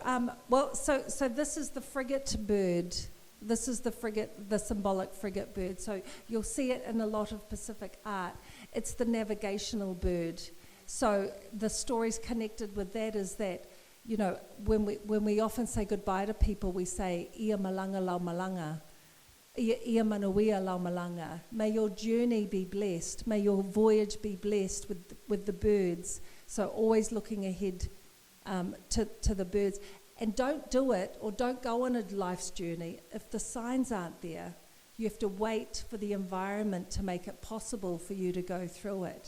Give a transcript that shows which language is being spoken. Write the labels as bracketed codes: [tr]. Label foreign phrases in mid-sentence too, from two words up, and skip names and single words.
[en] Well, so this is the frigate bird. This is the frigate, the symbolic frigate bird. So you'll see it in a lot of Pacific art. It's the navigational bird. So the stories connected with that is that, when we often say goodbye to people, we say, [sm] "Ia malanga lau malanga, ia manuia lau malanga." [en] May your journey be blessed. May your voyage be blessed with the birds. So always looking ahead to the birds. And don't do it, or don't go on a life's journey if the signs aren't there. You have to wait for the environment to make it possible for you to go through it.